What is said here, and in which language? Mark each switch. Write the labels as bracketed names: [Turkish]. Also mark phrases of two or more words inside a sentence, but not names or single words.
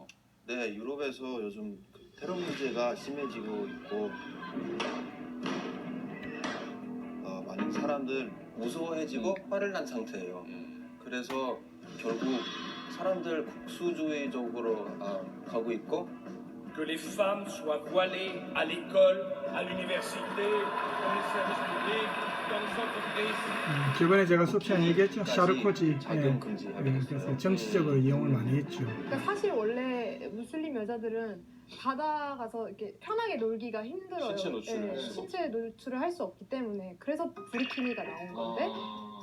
[Korean] 네, 유럽에서 요즘 테러 문제가 심해지고 있고 많은 사람들 무서워해지고 화를 난 상태예요. 그래서 결국 사람들 국수주의적으로 가고 있고 [French] que les femmes soient voilées à l'école, à l'université, dans les services publics, dans les entreprises. [Korean] 저번에 제가 수업 시간에 얘기했죠. 샤르코지. 작용 금지하게 그래서 됐어요. 정치적으로 이용을 많이 했죠. 그러니까 사실 원래 무슬림 여자들은 바다 가서 이렇게 편하게 놀기가 힘들어요. 신체 노출을 할 수가 신체 노출을 할 수 없기 때문에 그래서 부르키니가 나온 건데 아.